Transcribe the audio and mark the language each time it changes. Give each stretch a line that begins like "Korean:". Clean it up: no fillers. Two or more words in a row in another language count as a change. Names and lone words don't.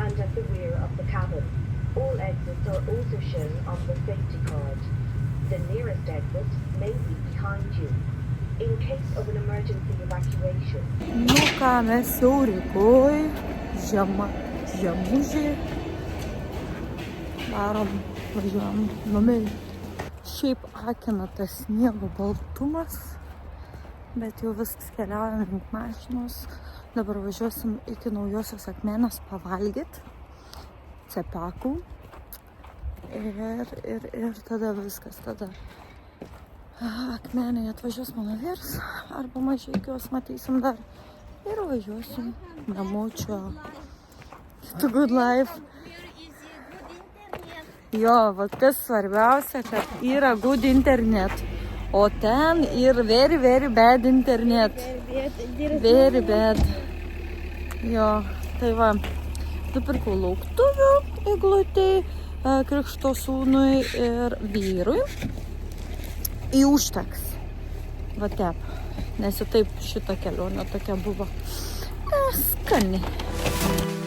English: at the rear of the cabin. All exits are also shown on the safety card. The nearest exit may be behind you. In case of an emergency evacuation,
Lithuanian: Nu ką, mes jau Rygoj, žiema, žiemužė. Darom, važiuojam numerį. Šiaip akina tas sniego baltumas, bet jau viskas keliaujam link mašinos. Dabar važiuosim iki Naujosios Akmenės pavalgyti cepakų. Ir tada viskas, tada Akmenėje atvažiuos mano vyras, arba Mažeikiuos matysim dar. Ir važiuosim namo čia.
English: The good life.
Lithuanian: Jo, vat kas svarbiausia, kad yra
English: good internet.
Lithuanian: O ten yra
English: very, very bad internet. Very bad.
Lithuanian: Jo, tai va. Nupirkau lauktuvių eglutei, krikšto sūnui ir vyrui. Į užteks. Va tep. Nes jau taip šita kelionė tokia buvo skani.